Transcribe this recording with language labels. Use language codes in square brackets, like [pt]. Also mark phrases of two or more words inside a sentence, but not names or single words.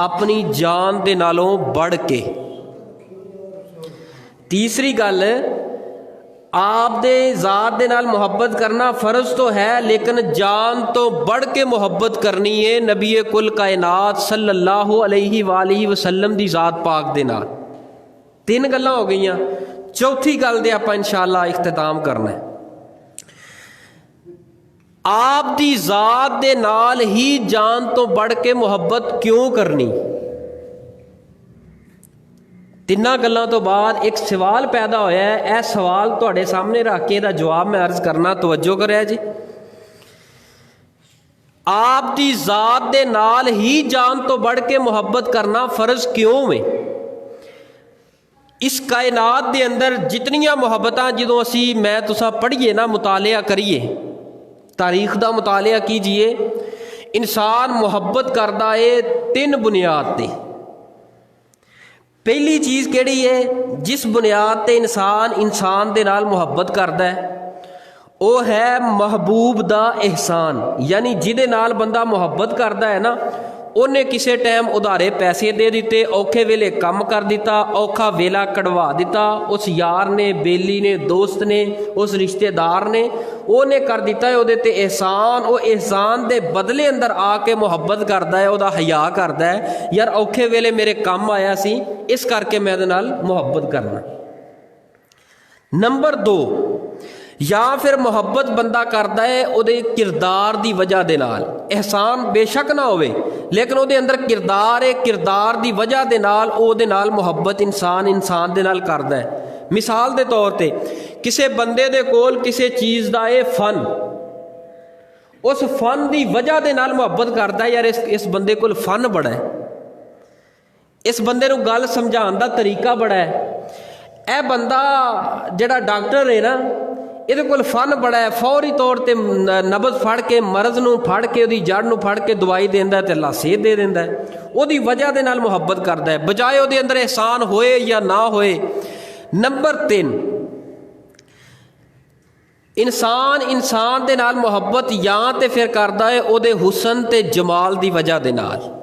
[pa] اپنی جان دے نالوں بڑھ کے۔ تیسری گل آپ دے ذات دے نال محبت کرنا فرض تو ہے لیکن جان تو بڑھ کے محبت کرنی ہے نبی کل کائنات [ar] صلی اللہ علیہ وآلہ وسلم [pa] دی ذات پاک دے نال۔ تین گلاں ہو گئیاں، چوتھی گل دے آپاں انشاءاللہ اختتام کرنا ہے۔ آپ دی ذات دے نال ہی جان تو بڑھ کے محبت کیوں کرنی؟ تیناں گلاں تو بعد ایک سوال پیدا ہویا ہے، اے سوال تواڈے سامنے رکھ کے دا جواب میں عرض کرنا، توجہ کریا جی۔ آپ دی ذات دے نال ہی جان تو بڑھ کے محبت کرنا فرض کیوں ہے؟ اس کائنات دے اندر جتنیاں محبتاں جدوں اسی میں تساں پڑھیے نا، مطالعہ کریے، تاریخ دا مطالعہ کیجئے، انسان محبت کردا ہے تین بنیاد تے۔ پہلی چیز کیڑی ہے؟ جس بنیاد تے انسان دے نال محبت کردا ہے وہ ہے محبوب دا احسان، یعنی جدے نال بندہ محبت کردا ہے نا، انہیں کسے ٹائم ادھارے پیسے دے دیتے، اوکھے ویلے کم کر دیتا، اوکھا ویلا کڑوا دیتا، اس یار نے، بیلی نے، دوست نے، اس رشتہ دار نے اونے کر دیتا ہے، او دے تے احسان، او احسان دے بدلے اندر آ کے محبت کردا ہے، او دا حیا کردا ہے، یار اوکھے ویلے میرے کم آیا سی اس کر کے میں دے نال محبت کرنا۔ نمبر 2، یا پھر محبت بندہ کردا ہے او دے کردار دی وجہ دے نال، احسان بے شک نہ ہوئے لیکن او دے اندر کردار ہے، کردار دی وجہ دے نال او دے نال محبت انسان دے نال کردا ہے۔ مثال دے طور تے کسے بندے دے کول کسے چیز دا اے فن، اس فن دی وجہ دے نال محبت کردا ہے، یار اس بندے کول فن بڑا ہے، اس بندے نو گل سمجھان دا طریقہ بڑا ہے، اے بندہ جڑا ڈاکٹر ہے نا یہ کول فن بڑا ہے، فوری طور تے نبض پھڑ کے مرض نو پھڑ کے دی جڑ نو پھڑ کے دوائی دیندا ہے تے اللہ صحت دے دیندا ہے، او دی وجہ دے نال محبت کردا ہے بجائے او دے اندر احسان ہوئے یا نہ ہوئے۔ نمبر 3، انسان دے نال محبت یا تے پھر کردا ہے او دے حسن تے جمال دی وجہ دے نال۔